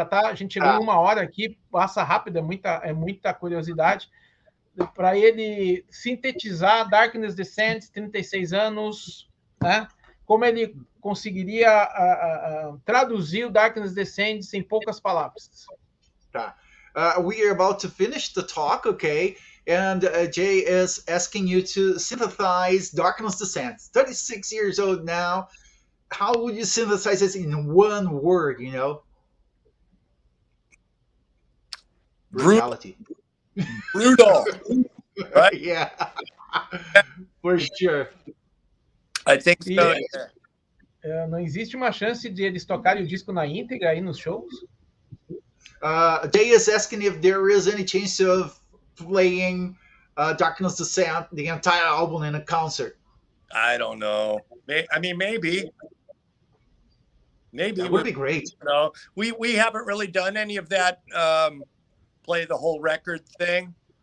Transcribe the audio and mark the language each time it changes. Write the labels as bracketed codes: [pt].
[pt] A gente chegou em 1 hora aqui, passa rápido, é muita curiosidade. Para ele sintetizar, Darkness Descends, 36 anos, né? como ele conseguiria traduzir o Darkness Descends em poucas palavras. Tá. [en] We are about to finish the talk, okay? And Jay is asking you to synthesize Darkness Descends. 36 years old now. How would you synthesize this in one word, you know? Brutality. Brutal. Right? Yeah. For sure. I think so. [pt] Não existe uma chance de eles tocarem o disco na íntegra aí nos shows? [en] Jay is asking if there is any chance of playing Darkness Descent, the entire album, in a concert. I don't know. I mean, maybe. That would be great. No, we haven't really done any of that. Play the whole record thing.